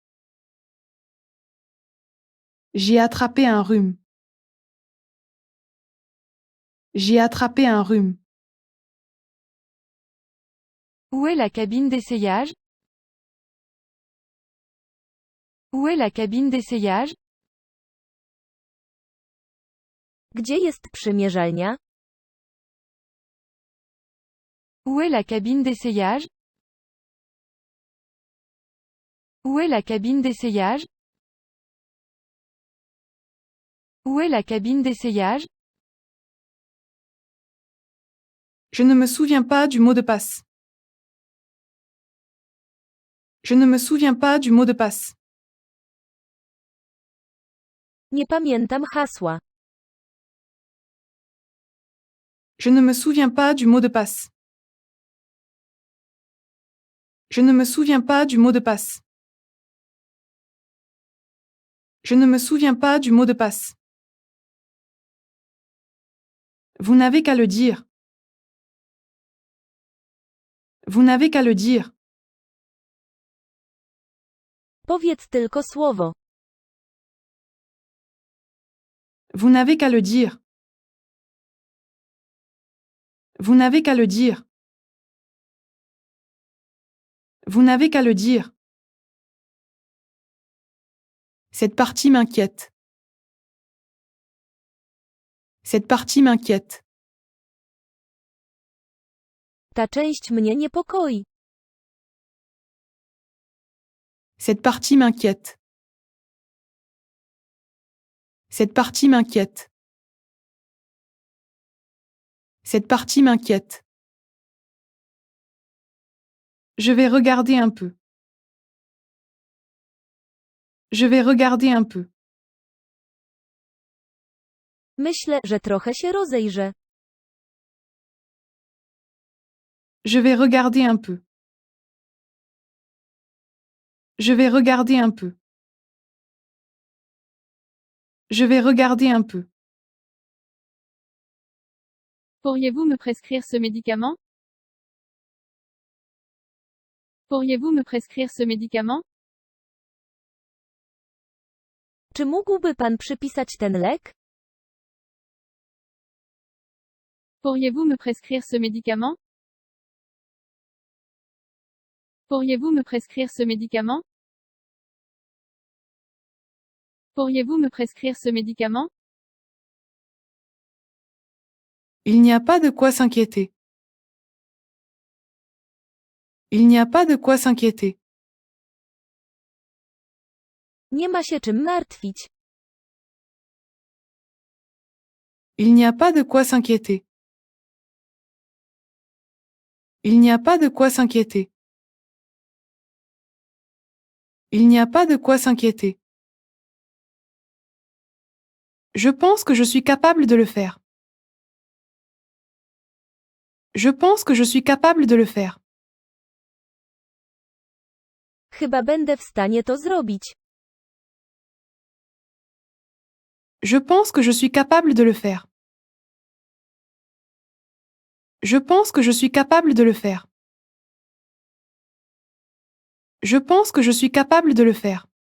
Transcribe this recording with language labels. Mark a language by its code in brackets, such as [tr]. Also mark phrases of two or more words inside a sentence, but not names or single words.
[fr] J'ai attrapé un rhume. J'ai attrapé un rhume. Où est la cabine d'essayage? Où est la cabine d'essayage? [pl] Gdzie jest przymierzalnia? [fr] Où est la cabine d'essayage? Où est la cabine d'essayage? Où est la cabine d'essayage? Je ne me souviens pas du mot de passe. Je ne me souviens pas du mot de passe. [pl] Nie pamiętam hasła. [fr] Je ne me souviens pas du mot de passe. Je ne me souviens pas du mot de passe. Je ne me souviens pas du mot de passe. Vous n'avez qu'à le dire. Vous n'avez qu'à le dire. [pl] Powiedz tylko słowo. [fr] Vous n'avez qu'à le dire. Vous n'avez qu'à le dire. Vous n'avez qu'à le dire. Cette partie m'inquiète. Cette partie m'inquiète. [pl] Ta część mnie niepokoi. [fr] Cette partie m'inquiète. Cette partie m'inquiète. Cette partie m'inquiète. Je vais regarder un peu. Je vais regarder un peu. [pl] Myślę, że trochę się rozejrzę. [fr] Je vais regarder un peu. Je vais regarder un peu. Je vais regarder un peu. Pourriez-vous me prescrire ce médicament? Pourriez-vous me prescrire ce médicament? [pl] Czy mógłby pan przypisać ten lek? [fr] Pourriez-vous me prescrire ce médicament? Pourriez-vous me prescrire ce médicament? Pourriez-vous me prescrire ce médicament? Il n'y a pas de quoi s'inquiéter. Il n'y a pas de quoi s'inquiéter. [pl] Nie ma się czym martwić. [fr] Il n'y a pas de quoi s'inquiéter. Il n'y a pas de quoi s'inquiéter. Il n'y a pas de quoi s'inquiéter. Je pense que je suis capable de le faire. Je pense que je suis capable de le faire. [pl] Chyba będę w stanie to zrobić. [fr] Je pense que je suis capable de le faire. Je pense que je suis capable de le faire. Je pense que je suis capable de le faire.